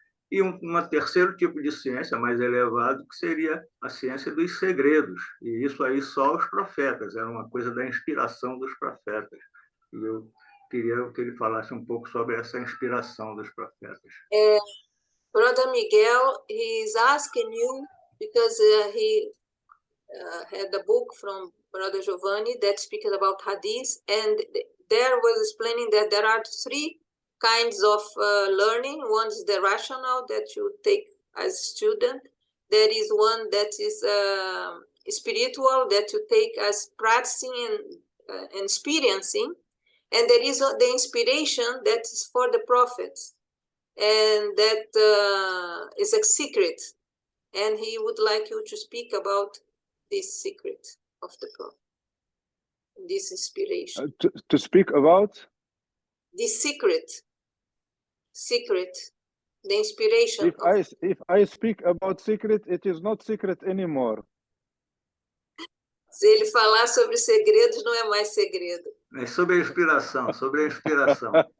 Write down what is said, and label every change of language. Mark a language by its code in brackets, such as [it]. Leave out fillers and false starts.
[pt] e um terceiro tipo de ciência mais elevado, que seria a ciência dos segredos. E isso aí só os profetas, era uma coisa da inspiração dos profetas. E eu queria que ele falasse um pouco sobre essa inspiração dos profetas. [en] Brother Miguel, he's asking you because he had a book from Brother Giovanni that speaks about Hadith, and there was explaining that there are three kinds of learning. One is the rational that you take as a student. There is one that is spiritual that you take as practicing and experiencing. And there is the inspiration that is for the prophets. And that is a secret. And he would like you to speak about this secret of the prophet, this inspiration. To speak about? This secret, the inspiration. If I speak about secret, it is not secret anymore. [pt] Se ele falar sobre segredos, não é mais segredo. É sobre a inspiração, sobre a inspiração.